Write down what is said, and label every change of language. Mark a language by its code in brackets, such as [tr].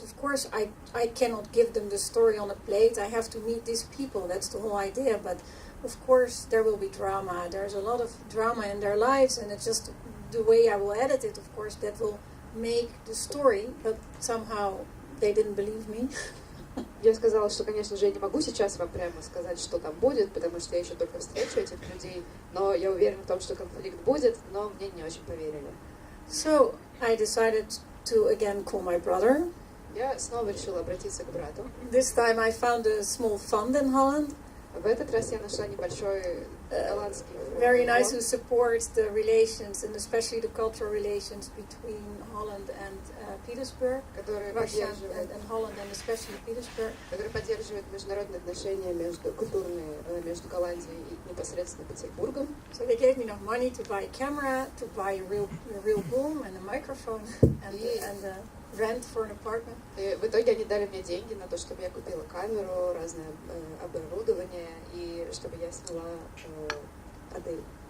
[en] Of course, I cannot give them the story on a plate. I have to meet these people. That's the whole idea. But of course, there will be drama. There's a lot of drama in their lives, and it's just the way I will edit it, of course, that will make the story. But somehow they didn't believe me. [ru] Я сказала, что, конечно же, я не могу сейчас вам прямо сказать, что там будет, потому что я еще только встречу этих людей, но я уверена в том, что конфликт будет, но мне не очень поверили. [en] So I decided to again call my brother. [ru] Я снова решила обратиться к брату. [en] This time I found a small fund in Holland. [ru] В этот раз я нашла небольшой голландский [en] Very nice, who [ru] фонд, [en] supports the relations and especially the cultural relations between Holland and Petersburg, [ru] который [en] Russia [ru] поддерживает, [en] and Holland and especially Petersburg. [ru] который поддерживает международные отношения культурные между Голландией и непосредственно Петербургом. [en] So they gave me enough money to buy a camera, to buy a real boom and a microphone and rent for an apartment. [ru] И в итоге они дали мне деньги на то, чтобы я купила камеру, разное оборудование и чтобы я сняла отель.